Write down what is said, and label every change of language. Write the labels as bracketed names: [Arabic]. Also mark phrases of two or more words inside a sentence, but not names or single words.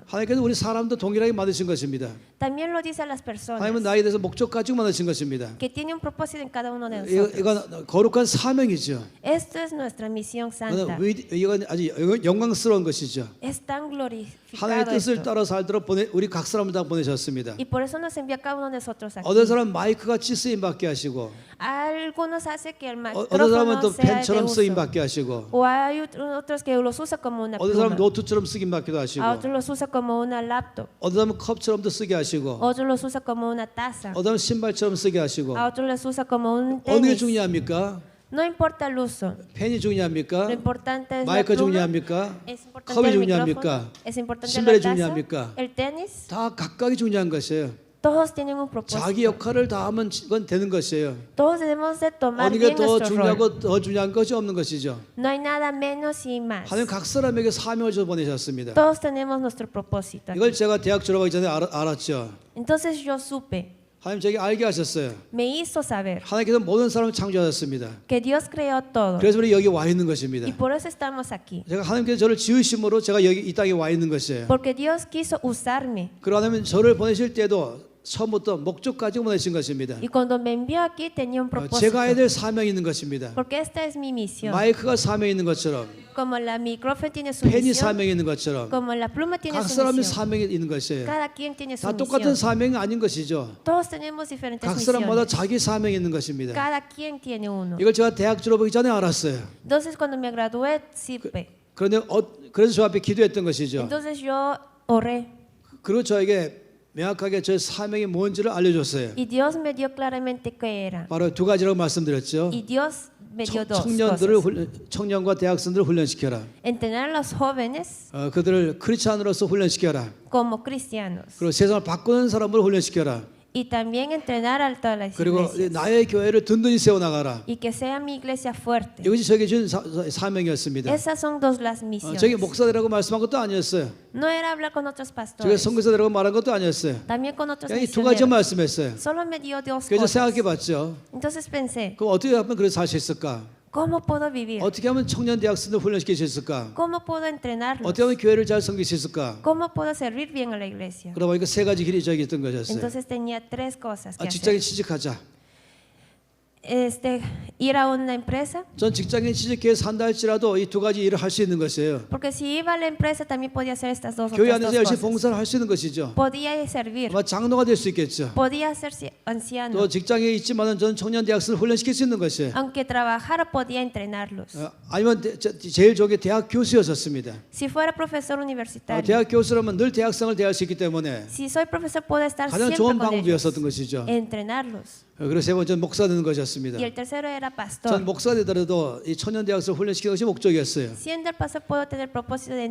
[Korean] 하나님께서 우리 사람도 동일하게 만드신 것입니다. [Spanish] También lo dice a las personas. [Korean] 하나님은 나에 대해서 목적 가지고 만드신 것입니다. [Spanish] Que tiene un propósito en cada uno de nosotros. [Korean] 이건 거룩한 사명이죠. [Spanish] Esto es nuestra misión santa. [Korean] 이건 아주 영광스러운 것이죠. [Spanish] Es tan [Korean] 하나님의 [Spanish] glorificado [Korean] 뜻을 [Spanish] esto. [Korean] 따라 살도록 우리 각 사람을 다 보내셨습니다. [Spanish] Y por eso nos envía a cada uno de nosotros aquí. [Korean] 어떤 사람 마이크 같이 쓰임 받게 하시고, [Spanish] Algunos hace que el [Korean] 어떤 사람은 또 [Spanish] micrófono sea de [Korean] 펜처럼 쓰임 [Spanish] uso. [Korean] 받게 하시고, [Spanish] O hay otros que los usa como una [Korean] 어떤 사람 [Spanish] pluma. [Korean] 노트처럼 쓰긴 받기도 하시고, [Spanish] A otros los usa como una laptop. [Korean] 어떤 사람은 컵처럼도 쓰게 하시고, [Spanish] Otros los usa como una taza. [Korean] 어떤 사람은 신발처럼 쓰게 하시고. [Spanish] A otros les usa como un [Korean] 어느 게 [Spanish] tenis. [Korean] 중요합니까? [Spanish] No importa el uso. [Korean] 펜이 [Spanish] Lo [Korean] 중요합니까? [Spanish] importante es la [Korean] 마이크 [Spanish] pluma. [Korean] 중요합니까? [Spanish] Es importante [Korean] 컵이 [Spanish] el [Korean] 중요합니까? [Spanish] micrófono. Es importante [Korean] 신발이 [Spanish] la taza. [Korean] 중요합니까? [Spanish] El tenis. [Korean] 다 각각이 중요한 것이에요. [Spanish] Todos tienen un propósito. [Korean] 자기 역할을 다하면 그건 되는 것이에요. [Spanish] Todos debemos de tomar [Korean] 어느 게 [Spanish] bien [Korean] 더 [Spanish] nuestro rol. [Korean] 중요하고 더 중요한 것이 없는 것이죠. [Spanish] No hay nada menos y más. [Korean] 하나님 각 사람에게 사명을 줘 보내셨습니다. [Spanish] Todos tenemos nuestro propósito. [Korean] 이걸 제가 대학 졸업하기 전에 알았죠. [Spanish] Entonces yo supe, [Korean] 하나님 저에게 알게 하셨어요. [Spanish] me hizo saber [Korean] 하나님께서 모든 사람을 창조하셨습니다. [Spanish] que Dios creó todo. [Korean] 그래서 우리 여기 와 있는 것입니다. [Spanish] Y por eso estamos aquí. [Korean] 제가 하나님께서 저를 지으심으로 제가 여기 이 땅에 와 있는 것이에요. [Spanish] Porque Dios quiso usarme. [Korean] 그러면 저를 보내실 때도 처음부터 목적까지 보내신 것입니다. [Spanish] Y cuando me envió aquí tenía un propósito. [Korean] 제가 해야 될 사명이 있는 것입니다. [Spanish] Porque esta es mi misión. [Korean] 마이크가 사명이 있는 것처럼, [Spanish] Como la micrófono tiene su [Korean] 펜이 [Spanish] misión, [Korean] 사명이 있는 것처럼 [Spanish] como la pluma tiene [Korean] 각 [Spanish] su [Korean] 사람이 [Spanish] misión. [Korean] 사명이 있는 것이에요. [Spanish] Cada quien tiene su [Korean] 다 똑같은 [Spanish] misión. [Korean] 사명이 아닌 것이죠. [Spanish] Todos tenemos diferentes [Korean] 각 사람마다 [Spanish] misiones. [Korean] 자기 사명이 있는 것입니다. [Spanish] Cada quien tiene uno. [Korean] 이걸 제가 대학 졸업하기 전에 알았어요. [Spanish] Entonces cuando me gradué, supe. [Korean] 그런데 그래서 저 앞에 기도했던 것이죠. [Spanish] Entonces yo oré [Korean] 그리고 저에게 명확하게 저 사명이 뭔지를 알려줬어요. [Spanish] y Dios me dio claramente qué era. [Korean] 바로 두 가지라고 말씀드렸죠. [Spanish] Y Dios me dio dos [Korean] 청년들을 [Spanish] cosas. [Korean] 청년과 대학생들을 훈련시켜라. [Spanish] Entrenar a los jóvenes [Korean] 그들을 크리스찬으로서 훈련시켜라. [Spanish] como cristianos. [Korean] 그리고 세상을 바꾸는 사람을 훈련시켜라. [Spanish] Y también entrenar a todas las [Korean] 그리고 [Spanish] iglesias. [Korean] 나의 교회를 든든히 세워나가라. [Spanish] Y que sea mi iglesia fuerte. [Korean] 이것이 저에게 준 사명이었습니다. [Spanish] Esas son dos las misiones. [Korean] 저게 목사들하고 말씀한 것도 아니었어요. [Spanish] No era hablar con otros [Korean] 저게 [Spanish] pastores. [Korean] 선교사들하고 말한 것도 아니었어요. [Spanish] También con otros [Korean] 그냥 이 두 가지 [Spanish] misioneros. [Korean] 말씀했어요. [Spanish] Solo me dio dos [Korean] 그래서 [Spanish] cosas. [Korean] 생각해봤죠. [Spanish] Entonces pensé, [Korean] 그럼 어떻게 하면 그래서 살 수 있을까? [Spanish] ¿cómo puedo vivir? [Korean] 어떻게 하면 청년 대학생들 훈련시킬 수 있을까? [Spanish] ¿Cómo puedo entrenarlos? [Korean] 어떻게 하면 교회를 잘 섬길 수 있을까? [Spanish] ¿Cómo puedo servir bien a la iglesia? [Korean] 그러다 보니까 세 가지 길이 저에게 있던 것이었어요. [Spanish] Entonces tenía tres cosas que [Korean] 직장에 [Spanish] hacer. [Korean] 취직하자. [Spanish] Ir a una empresa, [Korean] 전 직장에 취직해서 산다 할지라도 이 두 가지 일을 할 수 있는 것이에요. [Spanish] porque si iba a la empresa también podía hacer estas dos [Korean] 교회 [Spanish] otras [Korean] 안에서 [Spanish] dos [Korean] 열심히 [Spanish] cosas. [Korean] 봉사를 할 수 있는 것이죠. [Spanish] Podía servir, [Korean] 아마 장로가 될 수 있겠죠. [Spanish] podía ser anciano. [Korean] 또 직장에 있지만은 전 청년 대학생을 훈련시킬 수 있는 것이에요. [Spanish] Aunque trabajara, podía entrenarlos. [Korean] 아니면 제일 좋은 게 대학 교수였었습니다. [Spanish] Si fuera profesor universitario, [Korean] 대학 교수라면 늘 대학생을 대할 수 있기 때문에 [Spanish] si soy profesor, puedo estar [Korean] 가장 [Spanish] siempre [Korean] 좋은 [Spanish] con ellos, [Korean] 방법이었었던 것이죠. [Spanish] entrenarlos. [Korean] 그래서 세 번째는 목사 되는 것이었습니다. [Spanish] Y el tercero era [Korean] 전 [Spanish] pastor. [Korean] 목사 되더라도 이 청년 대학생을 훈련시키는 것이 목적이었어요. [Spanish] Siendo el pastor, puedo tener propósito de